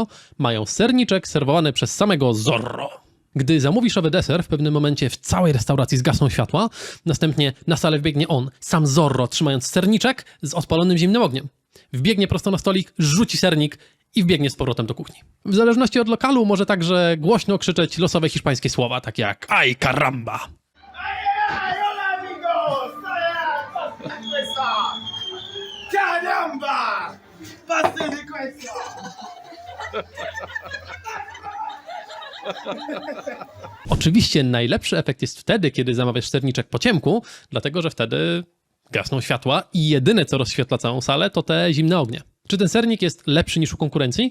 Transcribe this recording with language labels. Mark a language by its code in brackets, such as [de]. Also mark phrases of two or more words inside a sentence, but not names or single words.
[pl] Mają serniczek serwowany przez samego Zorro. Gdy zamówisz owy deser, w pewnym momencie w całej restauracji zgasną światła, następnie na salę wbiegnie on, sam Zorro, trzymając serniczek z odpalonym zimnym ogniem. Wbiegnie prosto na stolik, rzuci sernik i wbiegnie z powrotem do kuchni. W zależności od lokalu może także głośno krzyczeć losowe hiszpańskie słowa, takie jak [es] "Ay caramba!". ¡Hola amigos! ¡Caramba! ¡Pase de cuesta! [pl] Oczywiście najlepszy efekt jest wtedy, kiedy zamawiasz serniczek po ciemku, dlatego że wtedy gasną światła i jedyne, co rozświetla całą salę, to te zimne ognie. Czy ten sernik jest lepszy niż u konkurencji?